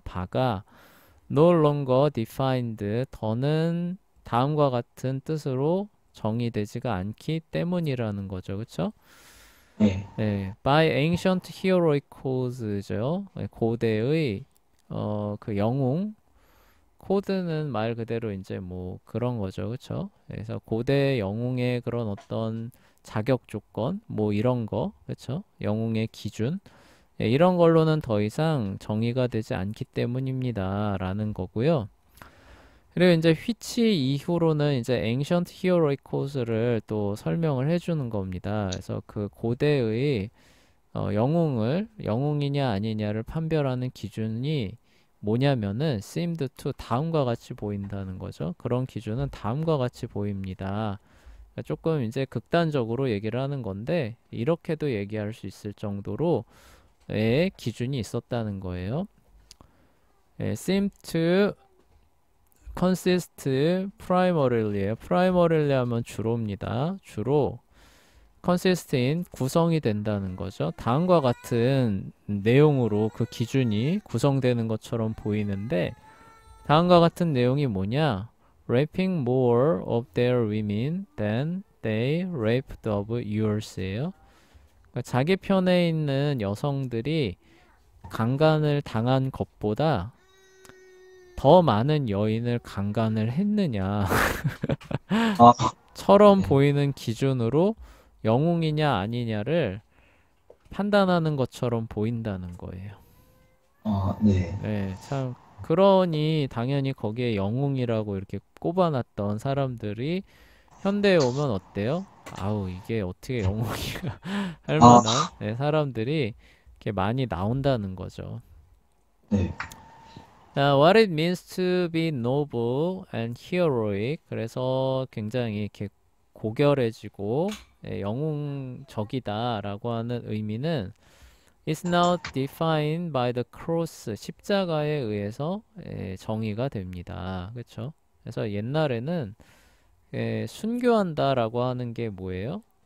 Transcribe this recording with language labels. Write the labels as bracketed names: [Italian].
[Korean] 바가 [English] no longer defined [Korean] 더는 다음과 같은 뜻으로 정의되지가 않기 때문이라는 거죠. 그쵸? 네. [English] by ancient heroic cause죠. [Korean] 고대의 그 영웅 코드는 말 그대로 이제 뭐 그런 거죠. 그쵸? 그래서 고대 영웅의 그런 어떤 자격 조건 뭐 이런 거 그쵸? 영웅의 기준 이런 걸로는 더 이상 정의가 되지 않기 때문입니다. 라는 거고요. 그리고 이제 which 이후로는 이제 [English] ancient heroic cause [Korean] 를 또 설명을 해주는 겁니다. 그래서 그 고대의 영웅이냐 아니냐를 판별하는 기준이 뭐냐면은 [English] seemed to [Korean] 다음과 같이 보인다는 거죠. 그런 기준은 다음과 같이 보입니다. 조금 이제 극단적으로 얘기를 하는 건데 이렇게도 얘기할 수 있을 정도로 의 기준이 있었다는 거예요. [English] seem to consist primarily primarily 하면 주로입니다. [Korean] 주로 [English] consist in [Korean] 구성이 된다는 거죠. 다음과 같은 내용으로 그 기준이 구성되는 것처럼 보이는데 다음과 같은 내용이 뭐냐? [English] raping more of their women than they raped of yours예요. [Korean] 그러니까 자기 편에 있는 여성들이 강간을 당한 것보다 더 많은 여인을 강간을 했느냐 아, 처럼 네. 보이는 기준으로 영웅이냐 아니냐를 판단하는 것처럼 보인다는 거예요. 네. 참 그러니 당연히 거기에 영웅이라고 이렇게 꼽아놨던 사람들이 현대에 오면 어때요? 아우 이게 어떻게 영웅이야 할 아, 만한 사람들이 이렇게 많이 나온다는 거죠. 네. [English] What it means to be noble and heroic. [Korean] 그래서 굉장히 이렇게 고결해지고 영웅적이다라고 하는 의미는 [English] is now defined by the cross. [Korean] 십자가에 의해서 정의가 됩니다. 그렇죠? 그래서 옛날에는 순교한다라고 하는 게 뭐예요?